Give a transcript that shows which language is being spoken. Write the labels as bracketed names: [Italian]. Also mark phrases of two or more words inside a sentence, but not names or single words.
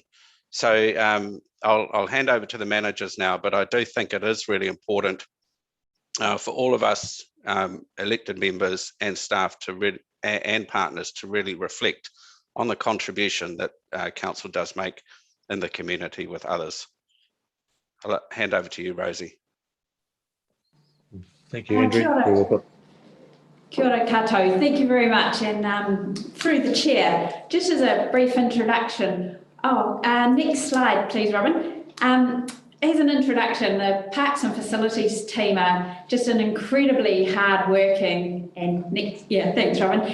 [English] So I'll hand over to the managers now, but I do think it is really important for all of us elected members and staff and partners to really reflect on the contribution that Council does make in the community with others. I'll hand over to you, Rosie. Thank you, Andrew. [Māori] Kia ora koutou. [English] Thank you very much. And through the chair, just as a brief introduction. Next slide, please, Robin. As an introduction, the Parks and Facilities team are just an incredibly hard-working thanks, Robin.